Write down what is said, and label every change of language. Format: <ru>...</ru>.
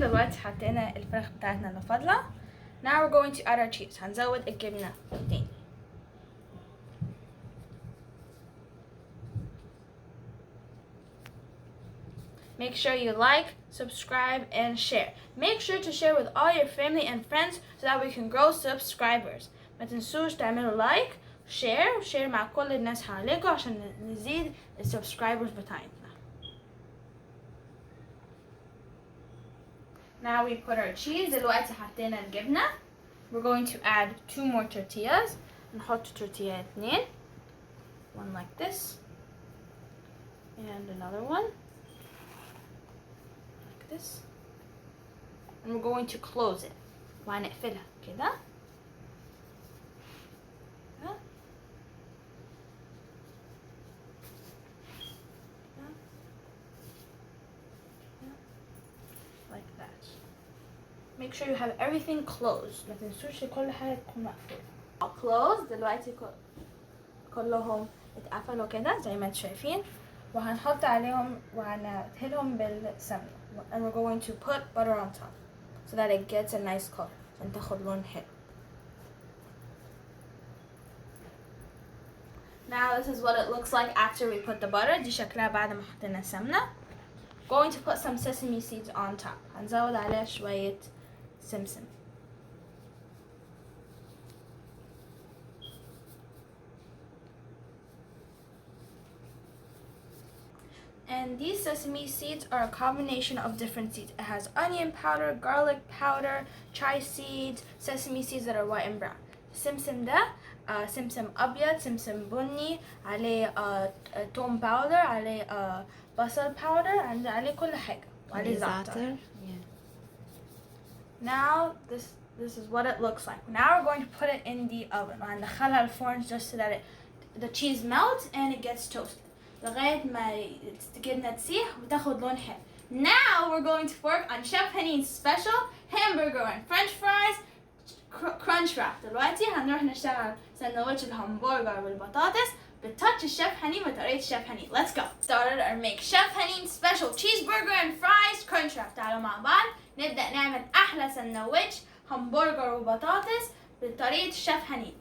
<ar>دلوقتي حطينا الفراخ بتاعتنا اللي فاضلة.</ar> <en>Now we're going to add our cheese.</en> <ar>هنزود الجبنة تاني.</ar> <en>Make sure you like, subscribe, and share. Make sure to share with all your family and friends so that we can grow subscribers.</en> <ar>ما تنسوش تعملوا like, share مع كل الناس حواليكم عشان نزيد السبسكرايبرز بتاعتنا.</ar> <en>Now we put our cheese.</en> <ar>دلوقتي حطينا الجبنة.</ar> <en>We're going to add 2 more tortillas.</en> <ar>نحط</ar> <en>tortilla 2. One like this. And another one. This, and we're going to close it.</en> <ar>وهنقفلها كده.</ar> <en>Like that. Make sure you have everything closed.</en> <ar>ما تنسوش كل حاجة تكون مقفولة.</ar> <en>Closed.</en> <ar>دلوقتي كلهم اتقفلوا كده زي ما انتم شايفين. وهنحط عليهم وهندهنهم بالسمنة.</ar> <en>And we're going to put butter on top so that it gets a nice color</en> <ar>عشان تاخد لون حلو.</ar> <en>Now this is what it looks like after we put the butter.</en> <ar>دي شكلها بعد ما حطينا السمنة.</ar> <en>Going to put some sesame seeds on top.</en> <ar>هنزود عليها شوية سمسم.</ar> <en>And these sesame seeds are a combination of different seeds. It has onion powder, garlic powder, chai seeds, sesame seeds that are white and brown.</en> <ar>سمسم ده سمسم أبيض، سمسم بني، عليه توم باودر، عليه بصل باودر، عليه كل حاجة، وعليه زعتر.</ar> <en>Now this is what it looks like. Now we're going to put it in the oven.</en> <ar>وهندخلها الفرن</ar> <en>just so that the cheese melts and it gets toasted.</en> <ar>لغاية ما الجبنة تسيح وتاخد لون حلو.</ar> <en>Now we're going to work on Chef Henny's special hamburger and French fries crunch wrap.</en> <ar>دلوقتي هنروح نشتغل سندوتش الهمبرجر والبطاطس بتاتش الشيف هني وطريقة الشيف هني.</ar> <en>Let's go. Started or make Chef Henny's special cheeseburger and fries crunch wrap.</en> <ar>تعالوا مع بعض نبدأ نعمل أحلى سندوتش همبرجر وبطاطس بطريقة الشيف هني.</ar>